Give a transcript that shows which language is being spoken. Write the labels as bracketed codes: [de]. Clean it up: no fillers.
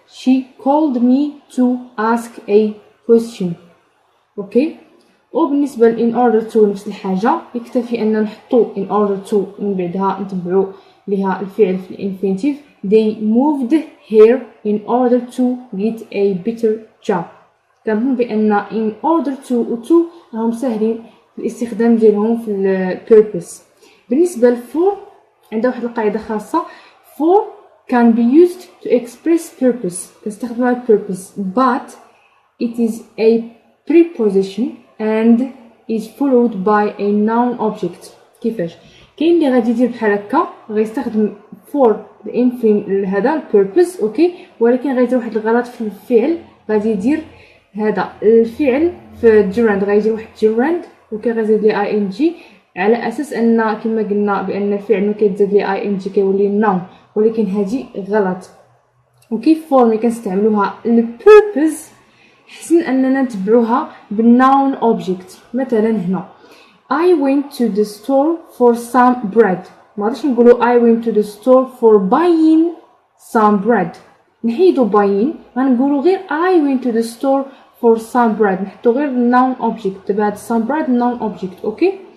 [en] She called me to ask a question. Okay. [ar] وبالنسبه ل [en] in order to [ar] نفس الحاجه، يكتفي ان نحطو in order to ومن بعدها نتبعو ليها الفعل في الانفينيتيف. [en] They moved here in order to get a better job. [ar] كنظن بان [en] in order to [ar] و to راهم ساهلين في الاستخدام ديالهم في ال [en] purpose. [ar] بالنسبه ل for عندها واحد القاعده خاصه. [en] for can be used to express purpose، [ar] كنستخدموها [en] purpose but it is a preposition and is followed by a noun object. [ar] كيفاش؟ كاين اللي غادي يدير بحال هكا، غيستخدم for هذا purpose اوكي، ولكن غيدير واحد الغلط في الفعل. غادي يدير هذا الفعل في gerund، غيدير واحد gerund اوكي، غيزيد ليه ing على اساس ان كما قلنا بان الفعل ملي كيتزاد ليه ing كيولي noun، ولكن هذه غلط. وكيف for ملي كنستعملوها البيربز حسن اننا نتبعوها بال [en] noun object. [ar] مثلا هنا [en] I went to the store for some bread، [ar] ما غاديش نقولوا [en] I went to the store for buying some bread، [ar] نحيدو [en] buying، [ar] غنقولوا غير [en] I went to the store for some bread، [ar] نحطو غير [en] noun object. [ar] دابا هاد [en] some bread noun object [ar] اوكي.